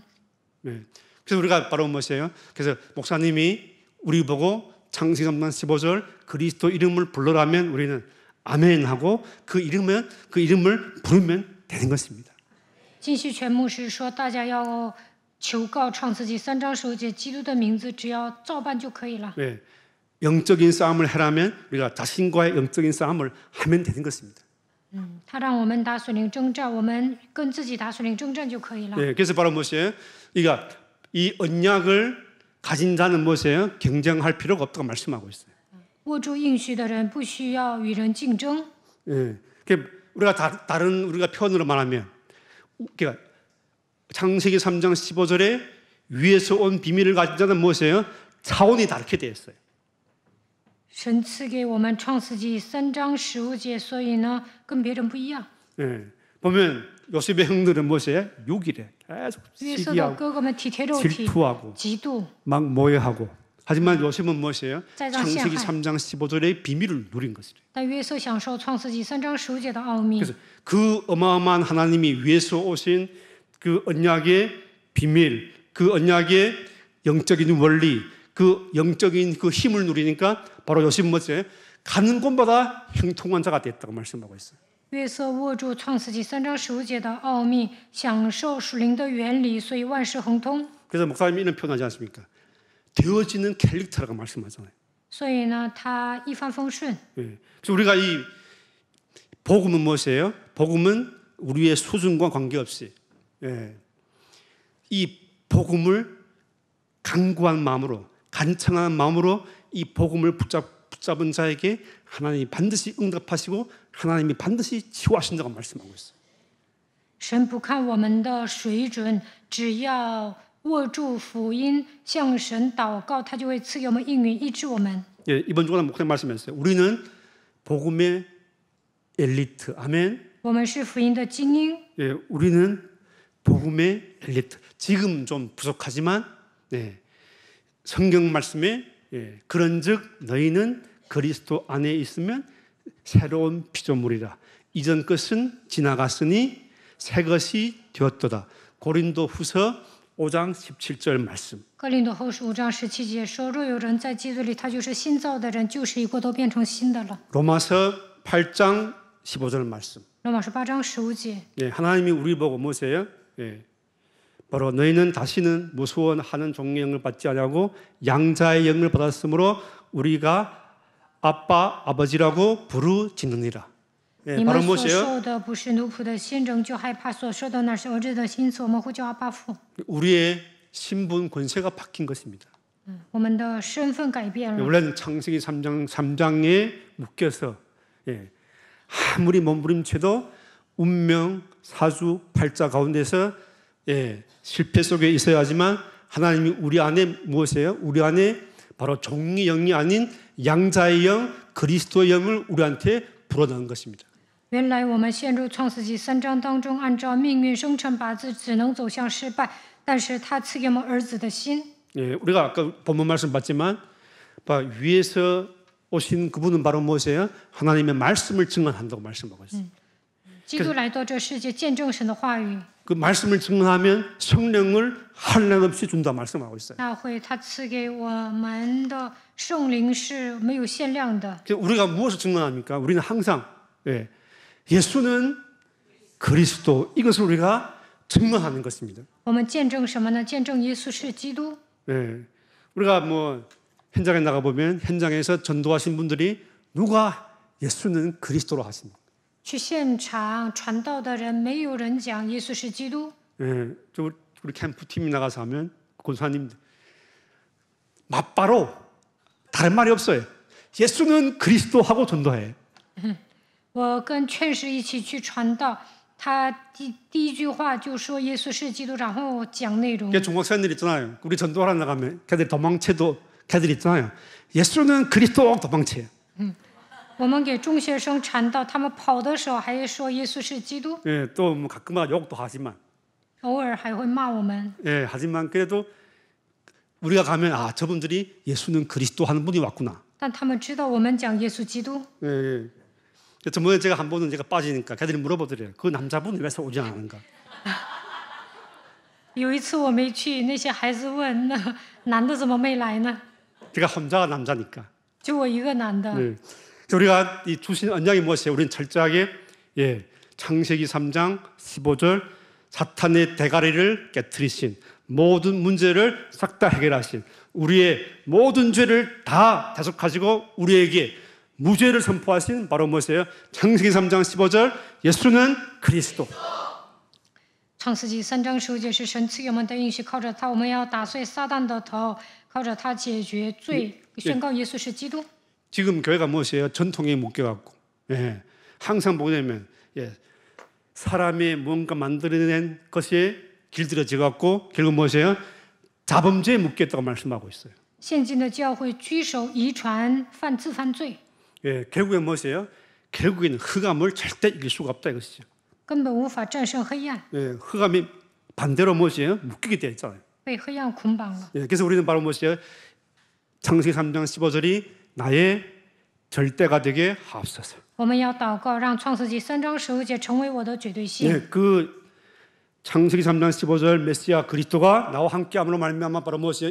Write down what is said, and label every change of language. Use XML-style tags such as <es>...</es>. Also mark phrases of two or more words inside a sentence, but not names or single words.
<ko>네. 그래서 우리가 바로 무엇이에요? 그래서 목사님이 우리 보고 창세기 3장 15절 그리스도 이름을 불러라면 우리는 아멘하고 그 이름을 부르면 되는 것입니다.</ko> <zh>金希全牧师说，大家要求告创世纪3章15节，基督的名字只要照办就可以了。</zh> <ko>네. 영적인 싸움을 해라면 우리가 자신과의 영적인 싸움을 하면 되는 것입니다.</ko> <zh>他让我们打属灵征战，我们跟自己打属灵征战就可以了。</zh> <ko>네. 그래서 바로 무엇이에요? 이 언약을 가진 자는 무엇이에요? 경쟁할 필요가 없다고 말씀하고 있어요.</ko> <zh>握住应许的人不需要与人竞争。</zh> <ko>예. 우리가 다른 우리가 표현으로 말하면 그러니까 창세기 3장 15절에 위에서 온 비밀을 가진 자는 무엇이에요? 차원이 다르게 되어 있어요.</ko> <zh>神赐给我们创世纪3章15节，所以呢，跟别人不一样。</zh> <ko>예, 보면 요셉의 형들은 무엇이에요? 욕이래. 계속</ko> <zh>约瑟的</zh> <ko>시기하고</ko> <zh>哥哥们体贴肉体，</zh> <ko>질투하고</ko> <zh>嫉妒，</zh> <ko>막 모해하고. 하지만 요셉은 무엇이에요? 짜장 창세기 시행할. 3장 15절의 비밀을 누린 것이래.</ko> <zh>但约瑟享受创世纪3章15节的奥秘。</zh> <ko>그래서 그 어마어마한 하나님이 위에서 오신 그 언약의 비밀, 그 언약의 영적인 원리, 그 영적인 그 힘을 누리니까 바로 요셉은 뭐지? 가는 곳마다 형통한 자가 됐다고 말씀하고 있어요.</ko> <zh>约瑟握住创世纪3章15节的奥秘，享受属灵的原理，所以万事亨通。</zh> <ko>그래서 목사님이 이런 표현하지 않습니까? 되어지는 캘릭터라고 말씀하잖아요.</ko> <zh>所以呢，他一帆风顺。</zh> <ko>예. 그래서 우리가 이 복음은 무엇이에요? 복음은 우리의 수준과 관계없이 예. 이 복음을 간구한 마음으로 간청한 마음으로 이 복음을 붙잡은 자에게 하나님이 반드시 응답하시고 하나님이 반드시 치유하신다고 말씀하고 있어요.</ko> <zh>神不看我们的水准，只要握住福音，向神祷告，他就会赐给我们应允，医治我们。</zh> <ko>예, 이번 주간에 목사님 말씀했어요. 우리는 복음의 엘리트. 아멘.</ko> <zh>我们是福音的精英，</zh> <ko>예, 우리는 복음의 엘리트. 지금 좀 부족하지만 예, 성경 말씀에 예, 그런즉 너희는 그리스도 안에 있으면 새로운 피조물이라. 이전 것은 지나갔으니 새 것이 되었도다. 고린도후서 5장 17절 말씀.</ko> <zh>哥林多后书5章17节说：“若有人在基督里，他就是新造的人，旧事已过，都变成新的了。</zh> <ko>로마서 8장 15절 말씀.</ko> <zh>罗马书8章15节，</zh> <ko>예, 하나님이 우리 보고 뭐세요? 예, 바로 너희는 다시는 무수원하는 종의 영을 받지 아니하고 양자의 영을 받았으므로 우리가 아빠 아버지라고 부르짖느니라. 예,</ko> <zh>你</zh> <ko>바로</ko> <zh>们所</zh> <ko>무엇이에요?</ko> <zh>受的不是奴仆的心，仍旧害怕；所受的乃是儿子的心，所以我们呼叫阿爸父。</zh> <ko>우리의 신분 권세가 바뀐 것입니다.</ko> <zh>我们的身份改变了。</zh> <ko>원래는 창세기 3장에 묶여서 예, 아무리 몸부림쳐도 운명, 사주, 팔자 가운데서 예, 실패 속에 있어야 하지만 하나님이 우리 안에 무엇이에요? 우리 안에 바로 종의 영이 아닌 양자의 영, 그리스도의 영을 우리한테 불어넣은 것입니다.</ko> <zh>原来我们陷入创世纪3章当中，按照命运生辰八字，只能走向失败。但是他赐给我们儿子的心。</zh> <ko>예, 우리가 아까 본문 말씀 봤지만 위에서 오신 그분은 바로 무엇이에요? 하나님의 말씀을 증언한다고 말씀하고 있어요.</ko> <zh>基督来到这世界，见证神的话语。</zh> <ko>그 말씀을 증언하면 성령을 한량없이 준다 말씀하고 있어요.</ko> <zh>那会他赐给我们的圣灵是没有限量的。</zh> <ko>우리가 무엇을 증언합니까? 우리는 항상 예, 예수는 그리스도 이것을 우리가 증언하는 것입니다.</ko> <zh>我们见证什么呢？见证耶稣是基督。</zh> <ko>예, 우리가 뭐 현장에 나가 보면 현장에서 전도하신 분들이 누가 예수는 그리스도로 하십니까?</ko> <zh>去现场传道的人，没有人讲耶稣是基督。</zh> <ko>예, 우리 캠프 팀이 나가서 하면 권사님 맞바로 다른 말이 없어요. 예수는 그리스도 하고 전도해.</ko> <zh>我跟劝士一起去传道，他第一句话就说耶稣是基督，然后讲内容。</zh> <ko>중학생들 있잖아요. 우리 전도하러 나가면 걔들 도망쳐도 걔들 있잖아요. 예수는 그리스도 도망쳐.</ko> <zh>我们给中学生传道，他们跑的时候还说耶稣是基督，</zh> <ko>예, 또 뭐 가끔마다 욕도 하지만</ko> <zh>偶尔还会骂我们。</zh> <ko>예, 하지만 그래도 우리가 가면 아 저분들이 예수는 그리스도 하는 분이 왔구나.</ko> <zh>但他们知道我们讲耶稣基督。</zh> <ko>예, 예. 저번에 제가 한 번은 제가 빠지니까 걔들이 물어보더래요. 그 남자분이 왜 오지 않는가?</ko> <zh>有一次我没去，那些孩子问：“那男的怎么没来呢</zh> <ko>제가 혼자가 남자니까. ？”</ko> <zh>就我一个男的。</zh> <ko>예. 그래서 우리가 이 주신 언약이 무엇이에요? 우리는 철저하게 예, 창세기 3장 15절 사탄의 대가리를 깨뜨리신 모든 문제를 싹 다 해결하신 우리의 모든 죄를 다 대속하시고 우리에게 무죄를 선포하신 바로 무엇이에요? 창세기 3장 15절 예수는 그리스도.</ko> <zh>创世纪3章15节是神赐给我们的应许，靠着他，我们要打碎撒旦的头，靠着他解决罪，宣告耶稣是基督。</zh> <ko>지금 교회가 무엇이에요? 전통에 묶여갖고 예, 항상 보게 되면 예, 사람의 뭔가 만들어낸 것에 길들여져갖고 결국 무엇이에요? 자범죄에 묶였다고 말씀하고 있어요.</ko> <zh>现今的教会居首遗传自犯罪，</zh> <ko>예, 결국엔 무엇이에요? 결국에는 흑암을 절대 이길 수가 없다 이것이죠.</ko> <zh>根本无法战胜黑暗，</zh> <ko>예, 흑암이 반대로 무엇이에요? 묶이게 되어 있잖아요.</ko> <zh>被黑暗捆绑了。</zh> <ko>예, 그래서 우리는 바로 무엇이에요? 창세기 3장 15절이 나의 절대가 되게 하옵소서.</ko> <zh>我们要祷告，让创世纪3章15节成为我的绝对性。</zh> <ko>예, 그 창세기 3장 15절 메시아 그리스도가 나와 함께함으로 말미암아 바로 무엇이에요?</ko>